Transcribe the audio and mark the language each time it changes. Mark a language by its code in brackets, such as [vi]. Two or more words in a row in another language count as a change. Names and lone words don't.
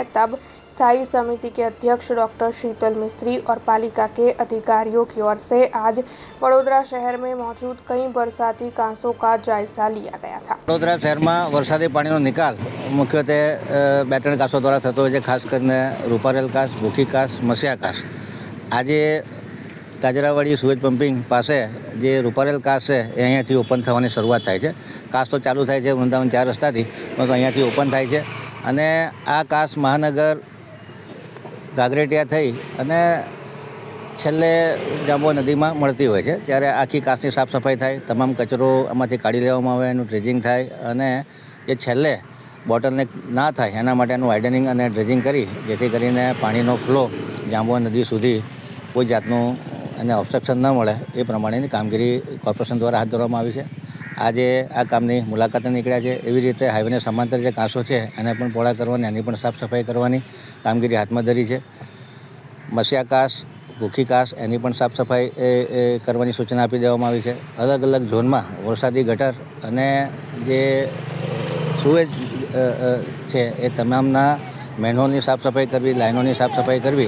[hi] तब स्थायी समिति के अध्यक्ष डॉक्टर शीतल मिस्त्री और पालिका के अधिकारियों की ओर से आज वडोदरा शहर में मौजूद कई बरसाती कांसों का जायजा लिया गया था। [gu] વડોદરા [hi] शहर में [gu] વરસાદી પાણી નિકાલ મુખ્યત્વે 2-3 કાંસો દ્વારા થતો હોય છે, ખાસ કરીને રૂપારેલ કાંસ, ભૂખી કાંસ, મસિયા કાંસ। આજ કાજરાવાડી [en] sewage pumping [gu] પાસ જે રૂપારેલ કાંસ છે અહીંયાથી ઓપન થવાની શરૂઆત થાય છે। કાંસ તો ચાલુ થાય છે વૃંદાવન 4 રસ્તાથી, પરંતુ અહીંયાથી ઓપન થાય છે અને આ કાંસ મહાનગર ઘાઘરેટિયા થઈ અને છેલ્લે જાંબુઆ નદીમાં મળતી હોય છે। ત્યારે આખી કાંસની સાફ સફાઈ થાય, તમામ કચરો આમાંથી કાઢી લેવામાં આવે, એનું ડ્રેજિંગ થાય અને જે છેલ્લે બોટલનેક ના થાય એના માટેનું વાઇડનિંગ અને ડ્રેજિંગ કરી જેથી કરીને પાણીનો ફ્લો જાંબુઆ નદી સુધી કોઈ જાતનું અને ઓબ્સ્ટ્રક્શન ન મળે એ પ્રમાણેની કામગીરી કોર્પોરેશન દ્વારા હાથ ધરવામાં આવી છે। આજે આ કામની મુલાકાતે નીકળ્યા છે। એવી રીતે હાઈવેને સમાંતર જે કાંસો છે એને પણ પહોળા કરવાની, એની પણ સાફ સફાઈ કરવાની કામગીરી હાથમાં ધરી છે। મસિયા કાસ, ભૂખી કાસ એની પણ સાફ સફાઈ કરવાની સૂચના આપી દેવામાં આવી છે। અલગ અલગ ઝોનમાં વરસાદી ગટર અને જે સુએજ છે એ તમામના મેનહોલની સાફ સફાઈ કરવી, લાઇનોની સાફ સફાઈ કરવી।